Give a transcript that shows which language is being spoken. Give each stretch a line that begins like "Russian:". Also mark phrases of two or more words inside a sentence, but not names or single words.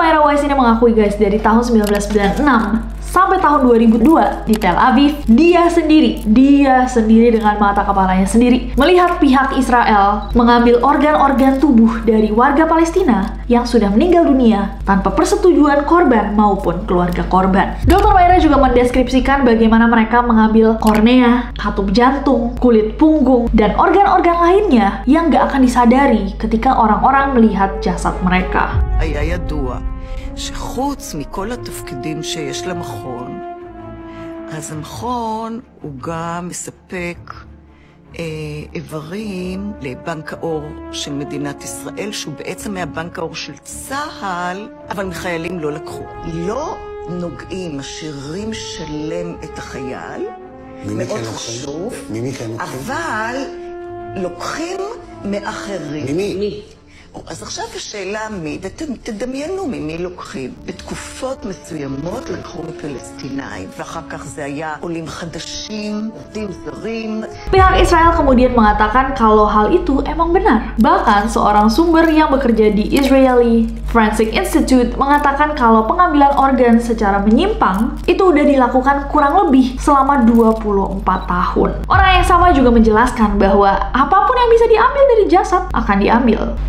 Indonesian: Meira Weiss ini mengakui guys, dari tahun 1996 sampai tahun 2002 di Tel Aviv, dia sendiri dengan mata kepalanya sendiri melihat pihak Israel mengambil organ-organ tubuh dari warga Palestina yang sudah meninggal dunia tanpa persetujuan korban maupun keluarga korban. Dr. Meira juga mendeskripsikan bagaimana mereka mengambil kornea, katup jantung, kulit punggung, dan organ-organ lainnya yang gak akan disadari ketika orang-orang melihat jasad mereka.
Hebrew: היה ידוע שחוץ מכל התפקידים שיש למכון, אז המכון הוא גם מספק איברים לבנק האור של מדינת ישראל, שהוא בעצם מהבנק האור של צה"ל, אבל מחיילים לא לקחו. לא נוגעים, משאירים שלם את החייל, מאוד חשוב, אבל לוקחים מאחרים. ממי? אז עכשיו השאלה מי, ותדמיינו ממי לוקחים. בתקופות מסוימות לקחו מפלסטינאים, ואחר כך זה היה עולים חדשים, עובדים זרים.
Indonesian: Pihak Israel kemudian mengatakan kalau hal itu emang benar. Bahkan seorang sumber yang bekerja di Israeli Forensic Institute mengatakan kalau pengambilan organ secara menyimpang itu udah dilakukan kurang lebih selama 24 tahun. Orang yang sama juga menjelaskan bahwa apapun yang bisa diambil dari jasad akan diambil.